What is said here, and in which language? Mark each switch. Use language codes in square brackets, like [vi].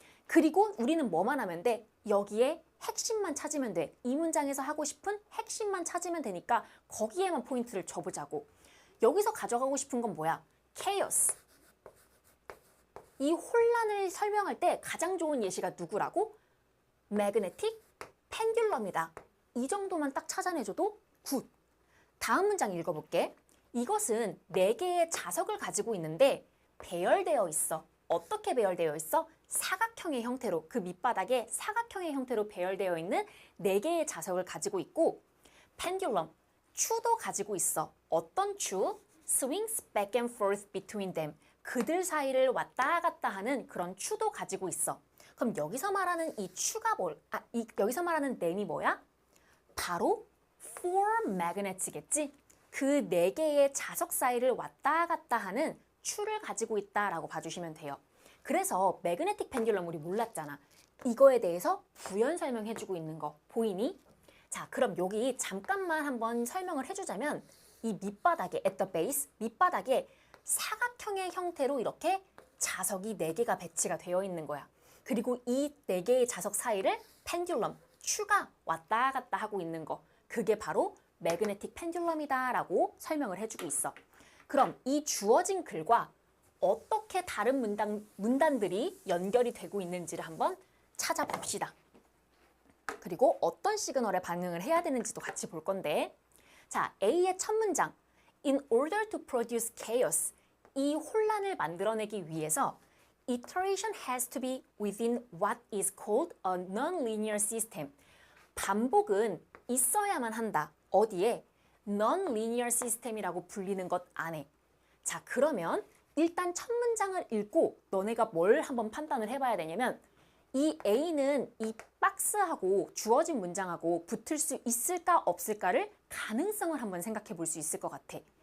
[ko] 그리고 우리는 뭐만 하면 돼? 여기에 핵심만 찾으면 돼. 이 문장에서 하고 싶은 핵심만 찾으면 되니까 거기에만 포인트를 줘보자고. 여기서 가져가고 싶은 건 뭐야? [en] chaos. [ko] 이 혼란을 설명할 때 가장 좋은 예시가 누구라고? magnetic pendulum이다. 이 정도만 딱 찾아내줘도 굿. 다음 문장 읽어볼게. 이것은 4개의 자석을 가지고 있는데 배열되어 있어. 어떻게 배열되어 있어? 사각형의 형태로, 그 밑바닥에 사각형의 형태로 배열되어 있는 4개의 자석을 가지고 있고 pendulum, 추도 가지고 있어. 어떤 추? [en] swings back and forth between them. [ko] 그들 사이를 왔다 갔다 하는 그런 추도 가지고 있어. 그럼 여기서 말하는 이 추가 여기서 말하는 램이 뭐야? 바로 four magnets겠지? 그 4개의 자석 사이를 왔다 갔다 하는 추를 가지고 있다라고 봐주시면 돼요. 그래서 매그네틱 펜듈럼 우리 몰랐잖아. 이거에 대해서 부연 설명해주고 있는 거 보이니? 자, 그럼 여기 잠깐만 한번 설명을 해주자면 이 밑바닥에 [en] at the base, [ko] 밑바닥에 사각형의 형태로 이렇게 자석이 4개가 배치가 되어 있는 거야. 그리고 이 4개의 자석 사이를 펜듈럼, 추가 왔다 갔다 하고 있는 거. 그게 바로 매그네틱 펜듈럼이다 라고 설명을 해주고 있어. 그럼 이 주어진 글과 어떻게 다른 문단들이 연결이 되고 있는지를 한번 찾아봅시다. 그리고 어떤 시그널에 반응을 해야 되는지도 같이 볼 건데 자, A의 첫 문장. [en] In order to produce chaos, [ko] 이 혼란을 만들어내기 위해서 [en] iteration has to be within what is called a non-linear system. [ko] 반복은 있어야만 한다. 어디에? non-linear system이라고 불리는 것 안에. 자, 그러면 일단 첫 문장을 읽고 너네가 뭘 한번 판단을 해봐야 되냐면 이 A는 이 박스하고 주어진 문장하고 붙을 수 있을까 없을까를 가능성을 한번 생각해 볼 수 있을 것 같아.